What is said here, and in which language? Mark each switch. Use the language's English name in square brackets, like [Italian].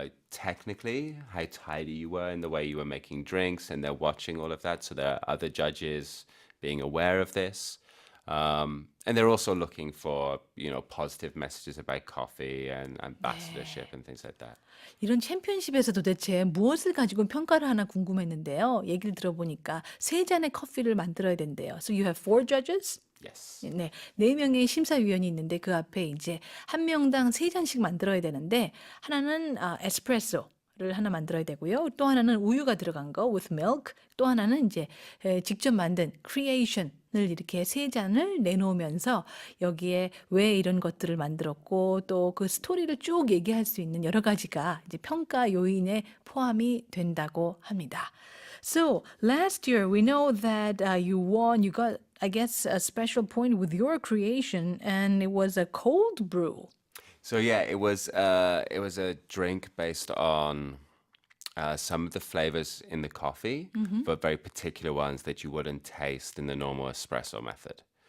[English] Technically, how tidy you were in the way you were making drinks, and they're watching all of that. So there are other judges being aware of this. And they're also looking for, positive messages about coffee and ambassadorship and things like that. [Korean] 이런 챔피언십에서 도대체 무엇을 가지고 평가를 하나 궁금했는데요. 얘기를 들어보니까 세 잔의 커피를 만들어야 된대요. [English] So you have four judges? Yes. [Korean] 네, 네 명의 심사위원이 있는데 그 앞에 이제 한 명당 세 잔씩 만들어야 되는데 하나는 에스프레소를 하나 만들어야 되고요. 또 하나는 우유가 들어간 거 [English] with milk. [Korean] 또 하나는 이제 직접 만든 creation을 이렇게 세 잔을 내놓으면서 여기에 왜 이런 것들을 만들었고 또 그 스토리를 쭉 얘기할 수 있는 여러 가지가 이제 평가 요인에 포함이 된다고 합니다. [English] So last year we know that you won. You got, I guess, a special point with your creation, and it was a cold brew. So yeah, it was a drink based on some of the flavors in the coffee, but very particular ones that you wouldn't taste in the normal espresso method.